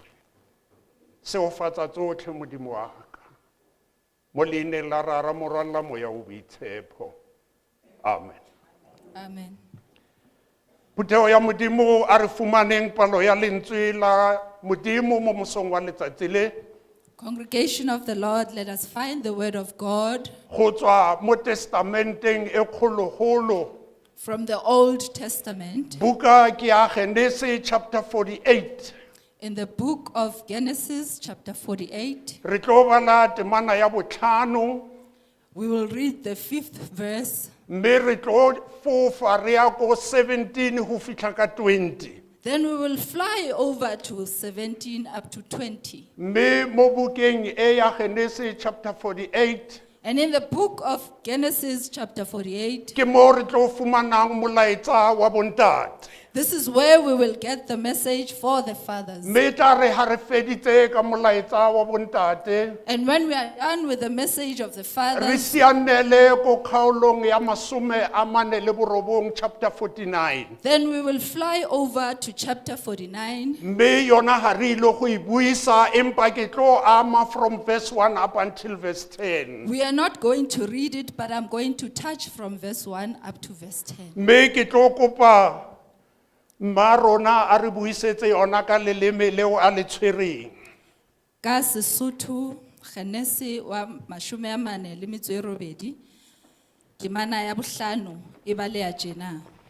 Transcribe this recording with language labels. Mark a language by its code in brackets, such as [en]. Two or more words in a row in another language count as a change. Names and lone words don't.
[tn] Seofatsa tsotlhe Modimo wa ka. Mo leineng la rara morwalla moya o boitshepo. Amen. Amen. Puteo ya Modimo a re fumaneng palo ya lentswe la Modimo mo mosong wa letsatsi le. [en] Congregation of the Lord, let us find the word of God [tn] Go tswa mo testamenteng e kgologolo. [en] from the Old Testament [tn] Buka ke ya Genesis chapter 48. [en] in the book of Genesis, chapter 48. [tn] Re tlo bala temana ya botlhano, [en] We will read the 5th verse. [tn] mme re tlo fofa re ya ko 17 go fitlha ka 20. [en] Then we will fly over to 17 up to 20. [tn] Mme mo bukeng e ya Genesis chapter 48, [en] And in the book of Genesis, chapter 48, [tn] ke mo re tlo fumanang molaetsa wa bontate. [en] this is where we will get the message for the fathers. [tn] Mme tla re ha re feditse ka molaetsa wa bontate, [en] And when we are done with the message of the [tn] re [en] fathers, [tn] sianele ko kgaolong ya masome a mane le borobong chapter 49. [en] then we will fly over to chapter 49. [tn] Mme yona ha re ile go e buisa, empa ke tlo ama [en] from verse 1 up until verse 10. We are not going to read it, but I'm going to touch from verse 1 up to verse 10. [tn] Mme ke tlo kopa mma rona a re buisetse yona ka leleme leo a le tshwereng. [st] Ka Sesotho, Genesis wa mashome a mane le metso e robedi, temana ya bohlano e ba le ya tjena.